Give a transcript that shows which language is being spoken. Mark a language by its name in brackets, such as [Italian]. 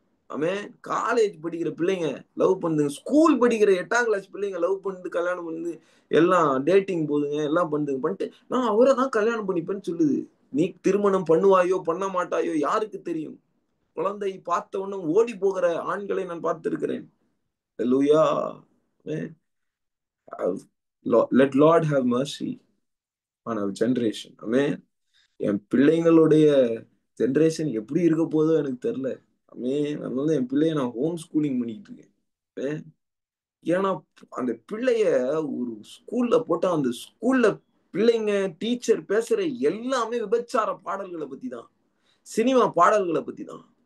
[Tamil] அவன் காலேஜ் படிக்கிற பிள்ளைங்க லவ் பண்ணுங்க, ஸ்கூல் படிக்கிற 8ஆம் கிளாஸ் பிள்ளைங்க லவ் பண்ணிட்டு கல்யாணம் பண்ணி எல்லாம் டேட்டிங் போதுங்க, எல்லாம் பண்ணிட்டு நான் அவரை தான் கல்யாணம் பண்ணிப்பேன்னு சொல்லுது. நீ திருமணம் பண்ணுவாயோ பண்ண மாட்டாயோ யாருக்கு தெரியும்? குழந்தை பார்த்த உடனே ஓடி போகிற ஆண்களை நான் பார்த்திருக்கிறேன். அல்லேலூயா. [English] let Lord have mercy on our generation. [Tamil] Amen. N பிள்ளைங்களுடைய generation எப்படி இருக்க போதோ எனக்கு தெரியல. அதனால என் பிள்ளைய நான் ஹோம் ஸ்கூலிங் பண்ணிட்டு இருக்கேன். ஏன்னா அந்த பிள்ளைய ஒரு ஸ்கூல்ல போட்டா அந்த ஸ்கூல்ல பிள்ளைங்க டீச்சர் பேசுற எல்லாமே விபச்சார பாடல்களை பத்தி தான், சினிமா பாடல்களை பத்தி தான்.